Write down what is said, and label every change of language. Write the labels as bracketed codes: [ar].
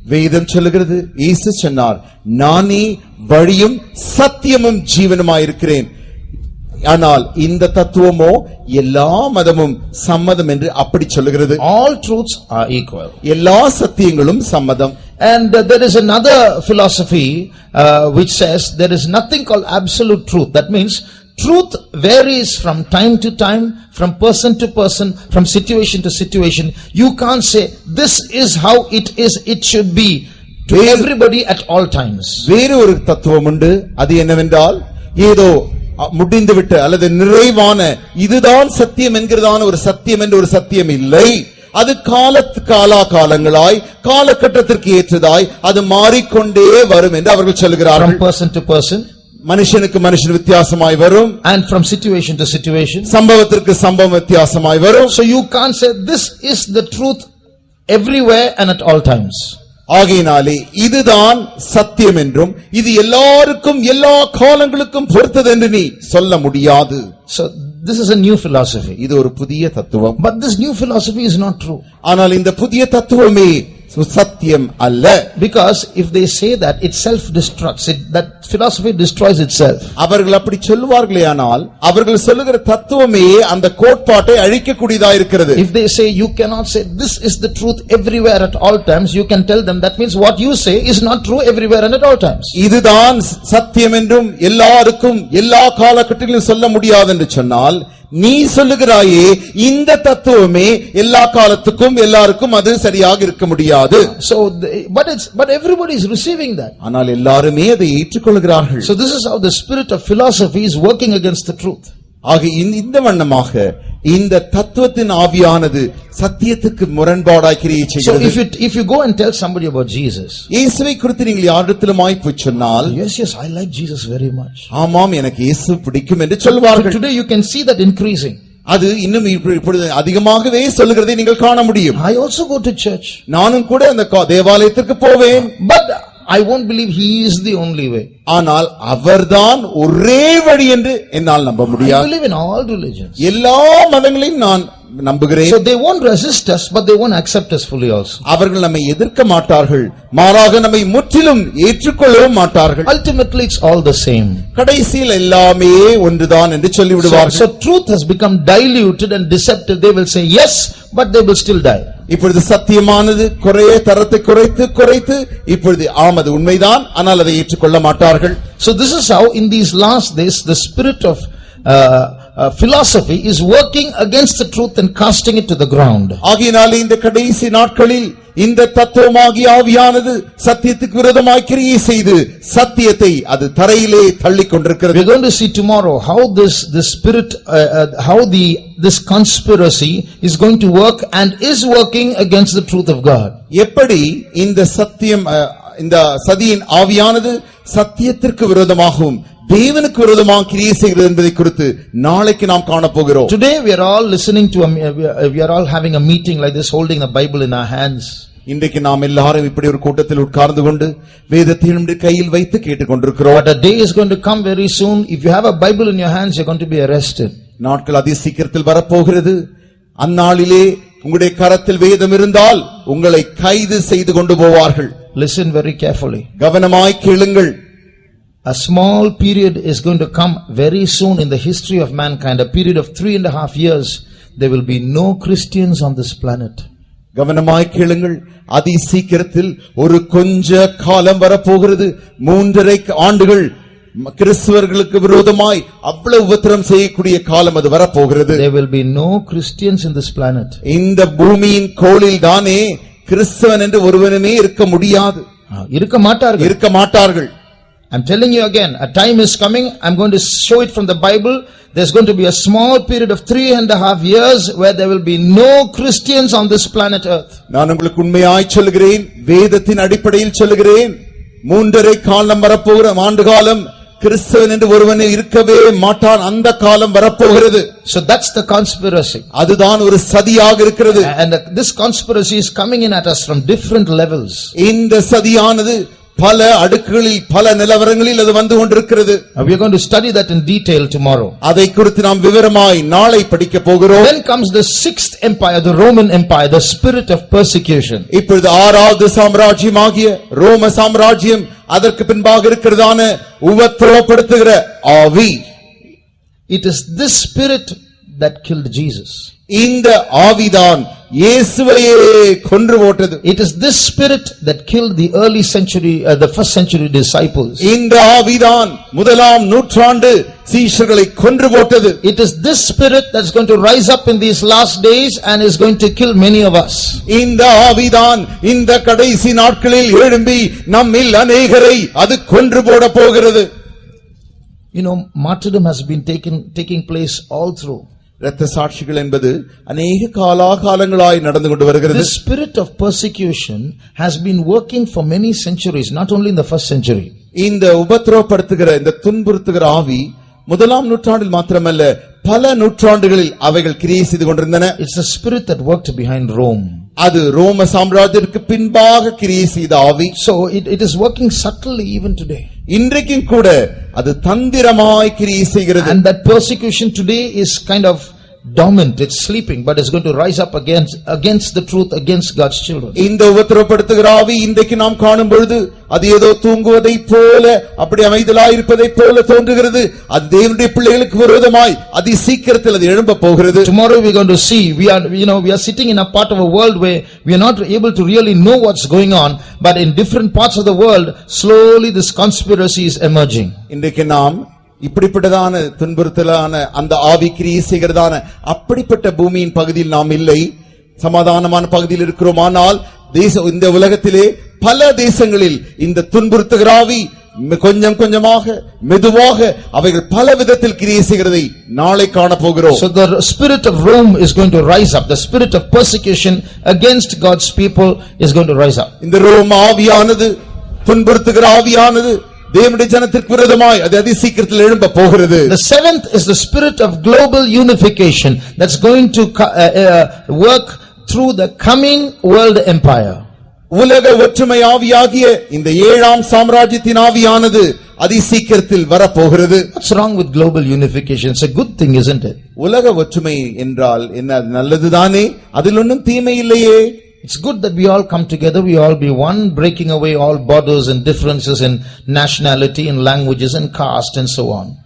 [ta] வேதம் சொல்லுகிறது, இயேசு சொன்னார், நானே வழியும் சத்தியமும் ஜீவனுமாய் இருக்கிறேன். ஆனால் இந்த தத்துவமோ எல்லா மதமும் சம்மதம் என்று அப்படி சொல்லுகிறது. [en] All truths are equal. [ta] எல்லா சத்தியங்களும் சம்மதம். [en] And there is another philosophy which says there is nothing called absolute truth. That means truth varies from time to time, from person to person, from situation to situation. You can't say this is how it is, it should be to everybody at all times. [ta] வேறு ஒரு தத்துவம் உண்டு. அது என்னவென்றால் ஏதோ முடிந்துவிட்ட அல்லது நிறைவான இதுதான் சத்தியம் என்கிறதான ஒரு சத்தியம் என்று ஒரு சத்தியம் இல்லை. அது காலங்களாய் காலகட்டத்திற்கு ஏற்றதாய் அது மாறிக்கொண்டே வரும் என்று அவர்கள் சொல்கிறார்கள். [en] From person to person, [ta] மனுஷனுக்கு மனுஷன் வித்தியாசமாய் வரும். [en] And from situation to situation, [ta] சம்பவத்திற்கு சம்பவம் வித்தியாசமாய் வரும். [en] So you can't say this is the truth everywhere and at all times. [ta] ஆகையினாலே இதுதான் சத்தியம் என்றும் இது எல்லாருக்கும் எல்லா காலங்களுக்கும் பொறுத்தது என்று நீ சொல்ல முடியாது. [en] So this is a new philosophy. [ta] இது ஒரு புதிய தத்துவம். [en] But this new philosophy is not true. [ta] ஆனால் இந்த புதிய தத்துவமே சத்தியம் அல்ல. [en] Because if they say that, it self destructs, that philosophy destroys itself. [ta] அவர்கள் அப்படி சொல்வார்களேயானால் அவர்கள் சொல்லுகிற தத்துவமே அந்த கோட்பாட்டை அழிக்கக்கூடியதா இருக்கிறது. [en] If they say you cannot say this is the truth everywhere at all times, you can tell them that means what you say is not true everywhere and at all times. [ta] இதுதான் சத்தியம் என்றும் எல்லாருக்கும் எல்லா காலகட்டத்திலும் சொல்ல முடியாது என்று சொன்னால், நீ சொல்லுகிறாயே இந்த தத்துவமே எல்லா காலத்துக்கும் எல்லாருக்கும் அது சரியாக இருக்க முடியாது. [en] So but everybody is receiving that. [ta] ஆனால் எல்லாரும் அதை ஏற்றுக்கொள்கிறார்கள். [en] So this is how the spirit of philosophy is working against the truth. [ta] ஆக இந்த வண்ணமாக இந்த தத்துவத்தின் ஆவியானது சத்தியத்துக்கு முரண்பாடாய் கிரியை [en] So [ta] செய்கிறது. [en] if you go and tell somebody about Jesus, [ta] இயேசுவை குறித்து நீங்கள் யாரிடத்திலுமாய் போய் சொன்னால், [en] yes, I like Jesus very much. [ta] ஆமாம் எனக்கு இயேசு பிடிக்கும் என்று சொல்வார்கள். [en] Today you can see that increasing. [ta] அது இன்னும் இப்பொழுது அதிகமாகவே சொல்லுகிறதை நீங்கள் காண முடியும். [en] I also go to church. [ta] நானும் கூட அந்த தேவாலயத்திற்கு போவேன். [en] But I won't believe he is the only way. [ta] ஆனால் அவர்தான் ஒரே வழி என்று என்னால் நம்ப [en] I [ta] முடியாது. [en] believe in all religions. [ta] எல்லா மதங்களையும் நான் நம்புகிறேன். [en] So they won't resist us, but they won't accept us fully also. [ta] அவர்கள் நம்மை எதிர்க்க மாட்டார்கள், மாறாக நம்மை முற்றிலும் ஏற்றுக்கொள்ளவும் மாட்டார்கள். [en] Ultimately it's all the same. [ta] கடைசியில் எல்லாமே ஒன்றுதான் என்று சொல்லிவிடுவார்கள். [en] So truth has become diluted and deceptive. They will say yes, but they will still die. [ta] இப்பொழுது சத்தியமானது தரத்தை குறைத்து இப்பொழுது ஆமது உண்மைதான், ஆனால் அதை ஏற்றுக்கொள்ள மாட்டார்கள். [en] So this is how in these last days the spirit of philosophy is working against the truth and casting it to the ground. [ta] ஆகையினாலே இந்த கடைசி நாட்களில் இந்த தத்துவமாகிய ஆவியானது சத்தியத்துக்கு விரோதமாய் கிரியை செய்து சத்தியத்தை அது தரையிலே தள்ளிக் கொண்டிருக்கிறது. [en] We're going to see tomorrow how this spirit how this conspiracy is going to work and is working against the truth of God. [ta] எப்படி இந்த சத்தியம் இந்த சதியின் ஆவியானது சத்தியத்திற்கு விரோதமாகவும் தேவனுக்கு விரோதமாக கிரியை செய்கிறது என்பதை குறித்து நாளைக்கு நாம் காண போகிறோம். [en] Today we are all listening to we are all having a meeting like this, holding the Bible in our hands. [ta] இன்றைக்கு நாம் எல்லாரும் இப்படி ஒரு கூட்டத்தில் உட்கார்ந்து கொண்டு வேதத்தை நம்முடைய கையில் வைத்து கேட்டுக்கொண்டிருக்கிறோம். [en] But a day is going to come very soon. If you have a Bible in your hands, you're going to be arrested. [ta] நாட்கள் அதி சீக்கிரத்தில் வரப்போகிறது. அந்நாளிலே உங்களுடைய கரத்தில் வேதம் இருந்தால் உங்களை கைது செய்து கொண்டு போவார்கள். [en] Listen very carefully. [ta] கவனமாய் கேளுங்கள். [en] A small period is going to come very soon in the history of mankind, a period of 3.5 years. There will be no Christians on this planet. [ta] கவனமாய் கேளுங்கள். அதி சீக்கிரத்தில் ஒரு கொஞ்ச காலம் வரப்போகிறது. 3.5 ஆண்டுகள் கிறிஸ்தவர்களுக்கு விரோதமாய் அவ்வளவு உபத்திரம் செய்யக்கூடிய காலம் அது வரப்போகிறது. [en] There will be no Christians in this planet. [ta] இந்த பூமியின் கோளில் தானே கிறிஸ்தவன் என்று ஒருவனுமே இருக்க முடியாது. இருக்க மாட்டார்கள். [en] I'm telling you again, a time is coming. I'm going to show it from the Bible. There's going to be a small period of 3.5 years where there will be no Christians on this planet earth. [ta] நான் உங்களுக்கு உண்மையாய் சொல்கிறேன், வேதத்தின் அடிப்படையில் சொல்கிறேன். 3.5 காலம் வரப்போகிற ஆண்டு காலம் கிறிஸ்தவன் என்று ஒருவனே இருக்கவே மாட்டான். அந்த காலம் வரப்போகிறது. [en] So that's the conspiracy. [ta] அதுதான் ஒரு சதியாக இருக்கிறது. [en] And this conspiracy is coming in at us from different levels. [ta] இந்த சதியானது பல அடுக்குகளில் பல நிலவரங்களில் அது வந்து கொண்டிருக்கிறது. [en] We are going to study that in detail tomorrow. [ta] அதை குறித்து நாம் விவரமாய் நாளை படிக்க போகிறோம். [en] Then comes the 6th empire, the Roman empire, the spirit of persecution. [ta] இப்பொழுது 6வது சாம்ராஜ்யமாகிய ரோம சாம்ராஜ்யம், அதற்கு பின்பாக இருக்கிறதான உபத்திரவப்படுத்துகிற ஆவி. [en] It is this spirit that killed Jesus. [ta] இந்த ஆவிதான் இயேசுவையே கொன்று போட்டது. [en] It is this spirit that killed the early century, the first century disciples. [ta] இந்த ஆவிதான் முதலாம் நூற்றாண்டு சீஷர்களை கொன்று போட்டது. [en] It is this spirit that's going to rise up in these last days and is going to kill many of us. [ta] இந்த ஆவிதான் இந்த கடைசி நாட்களில் எழும்பி நம்மில் அநேகரை அது கொன்று போட போகிறது. [en] You know, martyrdom has been taking place all through. [ta] இரத்த சாட்சிகள் என்பது அநேக காலங்களாய் நடந்து கொண்டு வருகிறது. [en] The spirit of persecution has been working for many centuries, not only in the first century. [ta] இந்த உபத்திரவப்படுத்துகிற இந்த துன்புறுத்துகிற ஆவி முதலாம் நூற்றாண்டில் மாத்திரமல்ல பல நூற்றாண்டுகளில் அவைகள் கிரியை செய்து கொண்டிருந்தன. [en] It's the spirit that worked behind Rome. [ta] அது ரோம சாம்ராஜ்யத்திற்கு பின்பாக கிரியை செய்த ஆவி. [en] So it is working subtly even today. [ta] இன்றைக்கும் கூட அது தந்திரமாய் கிரியை செய்கிறது. [en] And that persecution today is kind of dormant, it's sleeping, but it's going to rise up against the truth, against God's children. [ta] இந்த உபத்திரவப்படுத்துகிற ஆவி இன்றைக்கு நாம் காணும் பொழுது அது ஏதோ தூங்குவதை போல, அப்படி அமைதலாய் இருப்பதை போல தோன்றுகிறது. அது தேவனுடைய பிள்ளைகளுக்கு விரோதமாய் அதி சீக்கிரத்தில் அது எழும்ப போகிறது. [en] Tomorrow we are going to see, we are sitting in a part of a world where we are not able to really know what's going on, but in different parts of the world slowly this conspiracy is emerging. [ta] இன்றைக்கு நாம் இப்படிப்பட்டதான துன்புறுத்தலான அந்த ஆவி கிரியை செய்கிறதான அப்படிப்பட்ட பூமியின் பகுதியில் நாம் இல்லை, சமாதானமான பகுதியில் இருக்கிறோம். ஆனால் இந்த உலகத்திலே பல தேசங்களில் இந்த துன்புறுத்துகிற ஆவி கொஞ்சம் கொஞ்சமாக மெதுவாக அவைகள் பல விதத்தில் கிரியை செய்கிறதை நாளை காண போகிறோம். [en] So the spirit of Rome is going to rise up. The spirit of persecution against God's people is going to rise up. [ta] இந்த ரோம் ஆவியானது, துன்புறுத்துகிற ஆவியானது தேவனுடைய ஜனத்திற்கு விரோதமாய் அது அதிசீக்கிரத்தில் எழும்ப போகிறது. [en] The seventh is the spirit of global unification that's going to work through the coming world empire. [ta] உலக ஒற்றுமை ஆவியாகிய இந்த ஏழாம் சாம்ராஜ்யத்தின் ஆவியானது அதிசீக்கிரத்தில் வரப்போகிறது. [en] What's wrong with global unification? It's a good thing, isn't it? [ta] உலக ஒற்றுமை என்றால் என்ன? நல்லதுதானே, அதில் ஒன்றும் தீமை இல்லையே. [en] It's good that we all come together, we all be one, breaking away all borders and differences in nationality and languages and caste and so on.